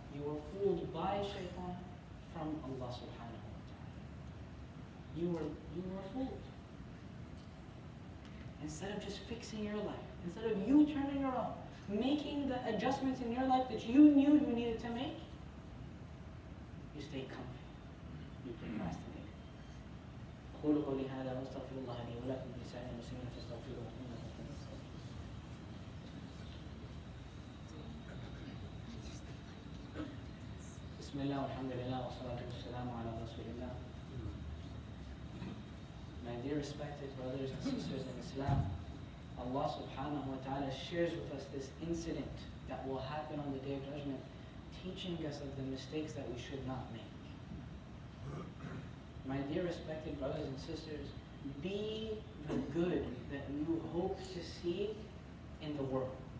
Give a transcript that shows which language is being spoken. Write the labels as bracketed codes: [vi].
[en] You were fooled by Shaitan from Allah subhanahu wa ta'ala. You were fooled. Instead of just fixing your life, instead of you turning around, making the adjustments in your life that you knew you needed to make, you stayed comfy. You procrastinated. [ar] أقول قولي هذا وأستغفر الله لي ولكم ولسائر المسلمين فاستغفروه إنه هو الغفور الرحيم. بسم الله والحمد لله والصلاة والسلام على رسول الله. [en] My dear respected brothers and sisters in Islam, Allah subhanahu wa ta'ala shares with us this incident that will happen on the Day of Judgment, teaching us of the mistakes that we should not make. My dear respected brothers and sisters, be the good that you hope to see in the world.